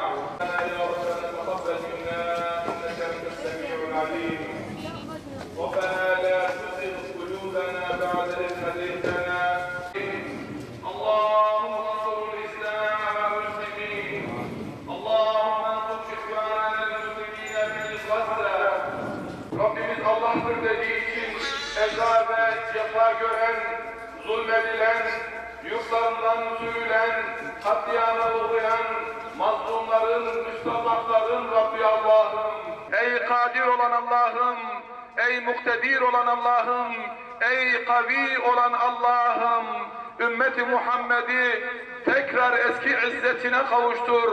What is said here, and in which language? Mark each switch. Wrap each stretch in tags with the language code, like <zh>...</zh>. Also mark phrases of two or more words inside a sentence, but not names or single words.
<ar>يا ربنا تقبل منا إنك أنت السميع العليم. ربنا لا تزغ قلوبنا بعد إذ هديتنا. اللهم انصر الإسلام والمسلمين. اللهم انصر إخواننا المسلمين في غزة.</ar> <tr>Rabbimiz Allah'tır dediği için eza ve cefa gören, zulmedilen, yurtlarından sürülen, katliama uğrayan, mazlumların, müstahakların Rabbi Allah'ım. Ey kadir olan Allah'ım, ey muktedir olan Allah'ım, ey kavi olan Allah'ım, ümmeti Muhammed'i tekrar eski izzetine kavuştur.</tr>